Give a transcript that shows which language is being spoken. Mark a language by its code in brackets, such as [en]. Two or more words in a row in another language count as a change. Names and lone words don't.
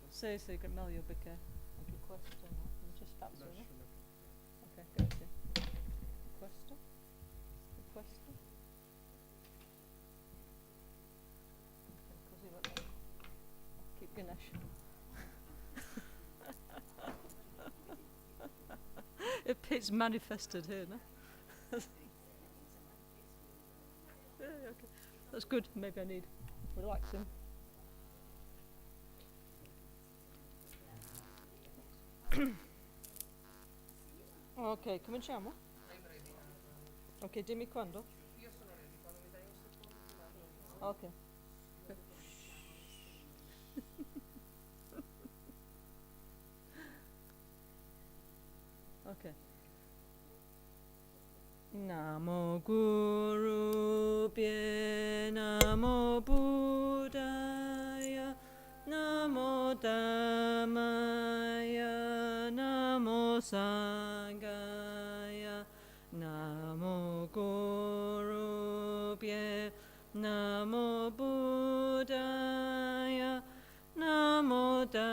[it] se meglio perché anche questo no? Non c'è spazio, no? Ok, grazie. Questo? E questo? Ok, così va bene. [en] Keep Ganesh. It's manifested here, no? Yeah, okay. That's good. Maybe I need relaxing. [it] Ok, cominciamo? Ok, dimmi quando. Io sono ready, quando mi dai un secondo ti vado. Ok. Ok. [pi] Namo Guru Pye Namo Buddhaya Namo Dhammaya Namo Sanghaya Namo Guru Pye Namo Buddhaya Namo